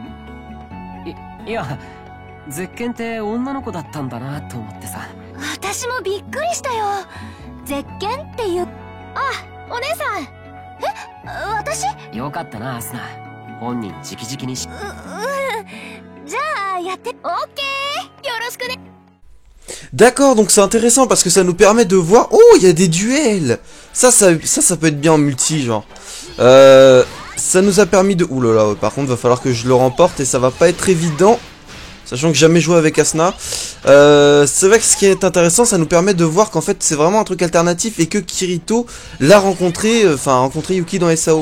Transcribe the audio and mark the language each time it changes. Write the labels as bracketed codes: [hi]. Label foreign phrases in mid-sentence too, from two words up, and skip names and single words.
[ja] いや、ゼッケンって女の子だったんだなと思ってさ。私もびっくりしたよ。ゼッケンっていう。あ、お姉さん。私。よかったなアスナ、本人直々にし。じゃあやって。オッケー、よろしくね。 [fr] D'accord, donc c'est intéressant parce que ça nous permet de voir... Oh, il y a des duels. Ça peut être bien en multi, genre. Ça nous a permis de... Ouh là là, par contre, va falloir que je le remporte et ça va pas être évident. Sachant que j'ai jamais joué avec Asuna. C'est vrai que ce qui est intéressant, ça nous permet de voir qu'en fait c'est vraiment un truc alternatif et que Kirito l'a rencontré, rencontré Yuki dans SAO.